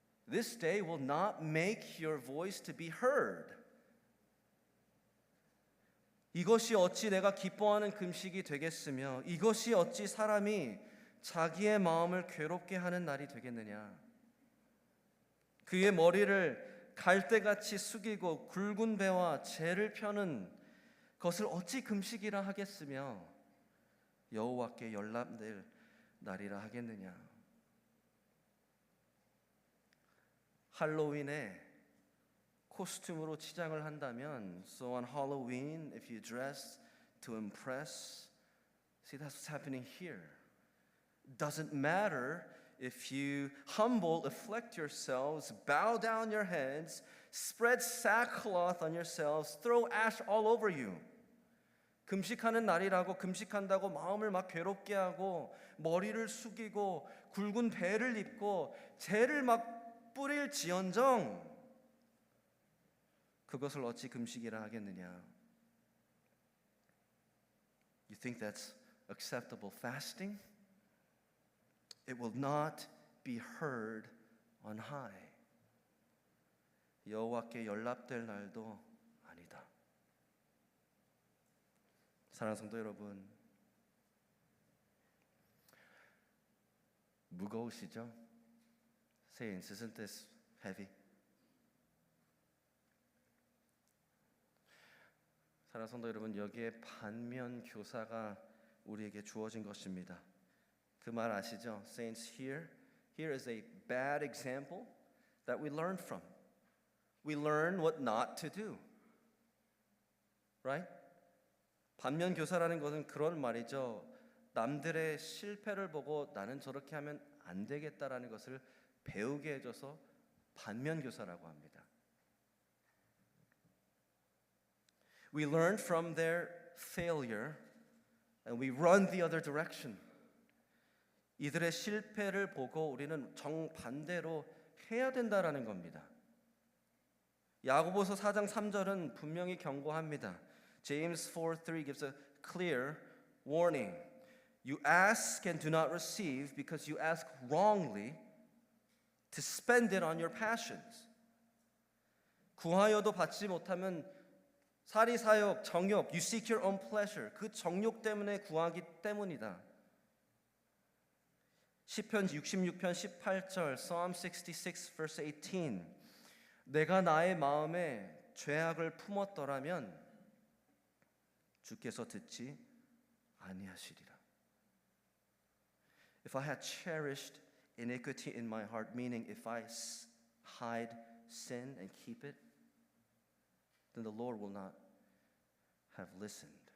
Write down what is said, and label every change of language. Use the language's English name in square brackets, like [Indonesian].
[English] This day will not make your voice to be heard. [Korean] 이것이 어찌 내가 기뻐하는 금식이 되겠으며 이것이 어찌 사람이 자기의 마음을 괴롭게 하는 날이 되겠느냐. 그의 머리를 갈대같이 숙이고 굵은 배와 재를 펴는 것을 어찌 금식이라 하겠으며 여호와께 연락될 날이라 하겠느냐. 할로윈에 코스튬으로 치장을 한다면, [English] so on Halloween, if you dress to impress, see that's what's happening here. Doesn't matter if you humble, afflict yourselves, bow down your heads, spread sackcloth on yourselves, throw ash all over you. [Korean] 금식하는 날이라고 금식한다고 마음을 막 괴롭게 하고 머리를 숙이고 굵은 배를 입고 재를 막 뿌릴지언정 그것을 어찌 금식이라 하겠느냐. [English] You think that's acceptable fasting? It will not be heard on high. [Korean] 여호와께 연락될 날도 아니다. 사랑하는 성도 여러분, 무거우시죠? [English] Saints, isn't this heavy? [Korean] 사랑하는 성도 여러분, 여기에 반면 교사가 우리에게 주어진 것입니다. 그 말 아시죠? [English] Saints, here is a bad example that we learn from. We learn what not to do. Right? [Korean] 반면 교사라는 것은 그런 말이죠. 남들의 실패를 보고 나는 저렇게 하면 안 되겠다라는 것을 배우게 해줘서 반면 교사라고 합니다. [English] We learn from their failure and we run the other direction. [Korean] 이들의 실패를 보고 우리는 정반대로 해야 된다라는 겁니다. 야고보서 4장 3절은 분명히 경고합니다. [English] James 4:3 gives a clear warning. You ask and do not receive because you ask wrongly to spend it on your passions. [Korean] 구하여도 받지 못하면 사리사욕, 정욕, [English] you seek your own pleasure. [Korean] 그 정욕 때문에 구하기 때문이다. 시편 66편 18절, [English] Psalm 66 verse 18. [Korean] 내가 나의 마음에 죄악을 품었더라면 주께서 듣지 아니하시리라. [English] If I had cherished iniquity in my heart, meaning if I hide sin and keep it, then the Lord will not have listened.